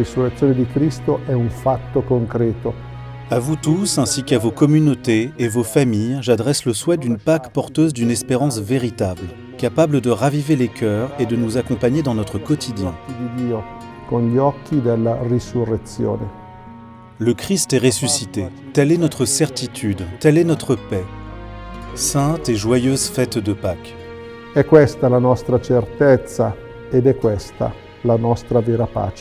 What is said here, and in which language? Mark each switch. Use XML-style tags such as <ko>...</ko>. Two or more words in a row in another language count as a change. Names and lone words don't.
<fr>À vous tous, ainsi qu'à vos communautés et vos familles, j'adresse le souhait d'une Pâques porteuse d'une espérance véritable, capable de raviver les cœurs et de nous accompagner dans notre quotidien. Le Christ est ressuscité, telle est notre certitude, telle est notre paix. Sainte et joyeuse fête de Pâques.</fr> <it>È questa la nostra certezza ed è questa la nostra vera pace.</it>